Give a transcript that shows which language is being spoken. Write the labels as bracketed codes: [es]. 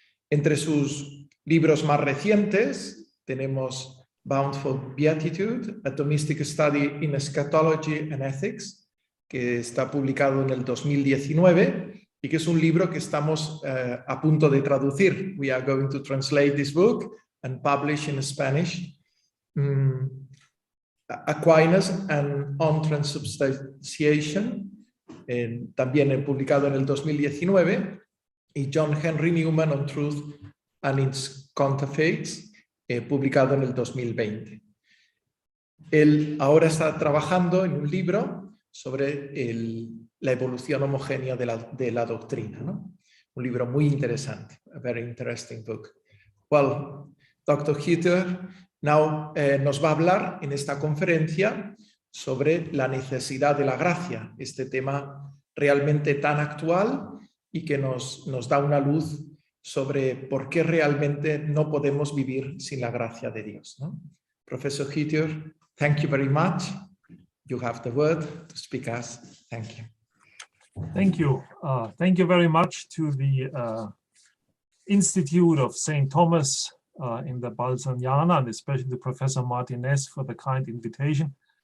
[es] Entre sus libros más recientes tenemos Bound for Beatitude, A Thomistic Study in Eschatology and Ethics, que está publicado en el 2019 y que es un libro que estamos a punto de traducir. [en] We are going to translate this book and publish in Spanish. [es] Aquinas and on Transubstantiation, también publicado en el 2019, y John Henry Newman on Truth and its Counterfeits, publicado en el 2020. Él ahora está trabajando en un libro sobre la evolución homogénea de la doctrina, ¿no? Un libro muy interesante, [en] a very interesting book. Well, Dr. [es] Hütter now nos va a hablar en esta conferencia sobre la necesidad de la gracia, este tema realmente tan actual y que nos da una luz sobre por qué realmente no podemos vivir sin la gracia de Dios, ¿no? [en] Professor Hütter, thank you very much. You have the word to speak us. Thank you. Thank you. Thank you very much to the Institute of St. Thomas in the Balmesiana, and especially to Professor Martinez for the kind invitation.